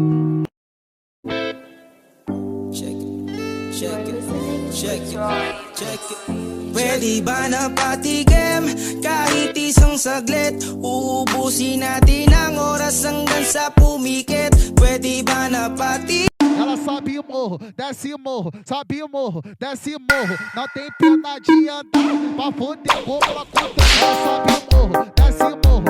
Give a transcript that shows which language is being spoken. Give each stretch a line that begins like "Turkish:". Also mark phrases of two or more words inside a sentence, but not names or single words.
Filipino: Pwede ba na patigim kahit isang saglit? Uubusin natin ang oras hanggang sa pumikit. Pwede ba na patigim?
Portuguese: Ela sobe o morro, desce o morro, sobe o morro, desce o morro. Não tem pena de andar pra foder como ela conta. Ela sobe o morro, desce o morro.